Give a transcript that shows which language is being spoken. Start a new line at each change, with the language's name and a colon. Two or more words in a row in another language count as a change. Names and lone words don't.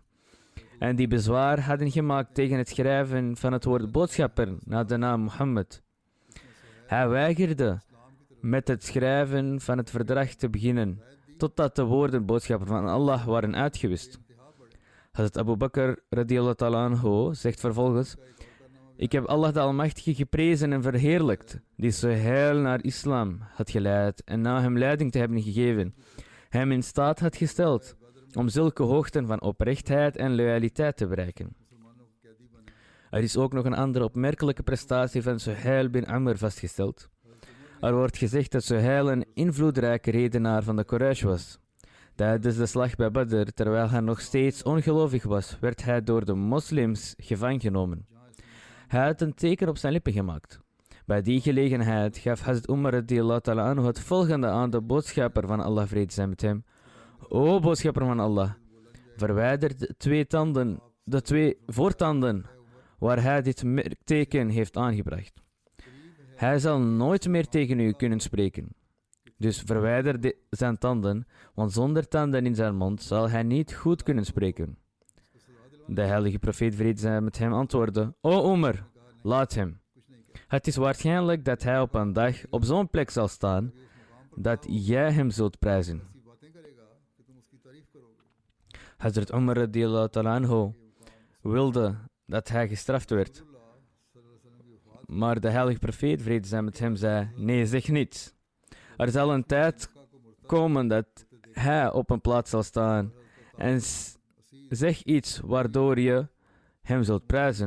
Dutch: En die bezwaar hadden gemaakt tegen het schrijven van het woord boodschapper na de naam Mohammed. Hij weigerde met het schrijven van het verdrag te beginnen, totdat de woorden boodschapper van Allah waren uitgewist. Hazrat Abu Bakr
Arabic: رضي الله تعالى عنه
Dutch: zegt vervolgens: ik heb Allah de Almachtige geprezen en verheerlijkt, die Suhail naar islam had geleid en na hem leiding te hebben gegeven, hem in staat had gesteld om zulke hoogten van oprechtheid en loyaliteit te bereiken. Er is ook nog een andere opmerkelijke prestatie van Suhail bin Amr vastgesteld. Er wordt gezegd dat Suhail een invloedrijke redenaar van de Quraysh was. Tijdens de slag bij Badr, terwijl hij nog steeds ongelovig was, werd hij door de moslims gevangen genomen. Hij had een teken op zijn lippen gemaakt. Bij die gelegenheid gaf Hazrat Umar
Arabic: رضي الله تعالى عنه
Dutch: het volgende aan de boodschapper van Allah, vrede zij met hem: o boodschapper van Allah, verwijder de twee voortanden waar hij dit teken heeft aangebracht. Hij zal nooit meer tegen u kunnen spreken. Dus verwijder zijn tanden, want zonder tanden in zijn mond zal hij niet goed kunnen spreken. De heilige profeet, vrede zij met hem, antwoordde: o Umar, laat hem. Het is waarschijnlijk dat hij op een dag op zo'n plek zal staan dat jij hem zult prijzen. Hazrat Umar
Arabic: رضي الله تعالى عنه
Dutch: wilde dat hij gestraft werd. Maar de heilige profeet, vrede zij met hem, zei: nee, zeg niets. Er zal een tijd komen dat hij op een plaats zal staan en zeg iets waardoor je hem zult prijzen.